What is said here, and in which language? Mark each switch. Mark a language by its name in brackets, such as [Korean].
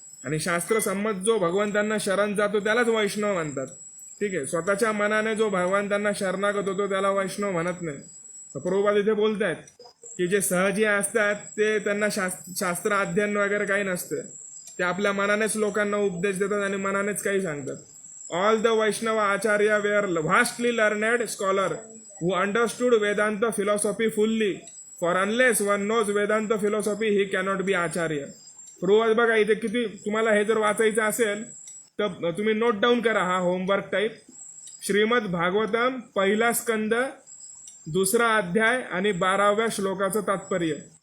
[Marathi] आणि शास्त्र संमत जो भगवंतांना शरण जातो त्यालाच वैष्णव म्हणतात. ठीक आहे, स्वतःच्या मनाने जो भगवंतांना शरणागत होतो त्याला वैष्णव म्हणत नाही. तर प्रभुपाद इथे बोलतायत की जे सहजी असतात ते त्यांना शास्त्र अध्ययन वगैरे काही नसतं, ते आपल्या मनानेच लोकांना उपदेश देतात आणि मनानेच काही सांगतात. [English] All the Vaishnava Acharya were vastly learned scholar who understood Vedanta philosophy fully. For unless one knows Vedanta philosophy, he cannot be Acharya. [Marathi] प्रोवाद बघा इथे किती, तुम्हाला हे जर वाचायचं असेल तर तुम्ही नोट डाऊन करा हा होमवर्क टाईप. श्रीमद भागवतम पहिला स्कंद 2रा अध्याय आणि 12व्या श्लोकाचं तात्पर्य.